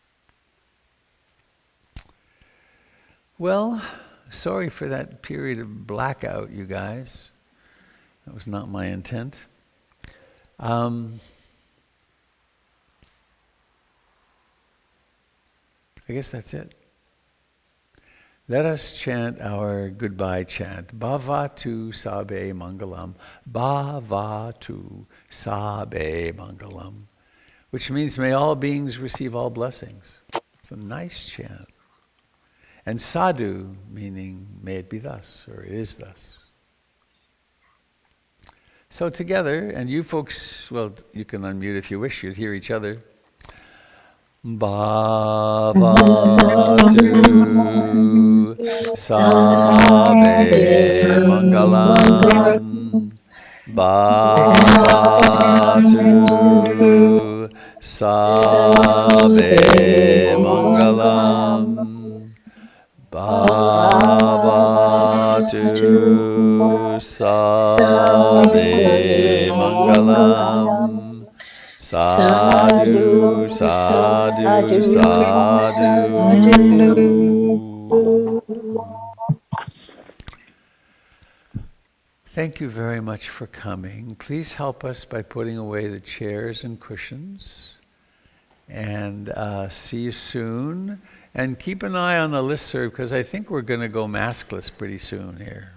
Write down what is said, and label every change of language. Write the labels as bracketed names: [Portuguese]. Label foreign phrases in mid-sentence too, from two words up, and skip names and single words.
[English] Well, sorry for that period of blackout, you guys. That was not my intent. I guess that's it. Let us chant our goodbye chant. [Pali] Bhavatu sabe mangalam. Bhavatu sabe mangalam. [English] which means may all beings receive all blessings. It's a nice chant. And sadhu, meaning may it be thus, or it is thus. So together, and you folks, well, you can unmute if you wish, you'd hear each other. [Pali] Bhavatu Sabe Mangalam. Bhavatu Sabe Mangalam. Bhavatu Sabe Mangalam. Sadhu, sadhu, sadhu. [English] Thank you very much for coming. Please help us by putting away the chairs and cushions. And see you soon. And keep an eye on the listserv, because I think we're going to go maskless pretty soon here.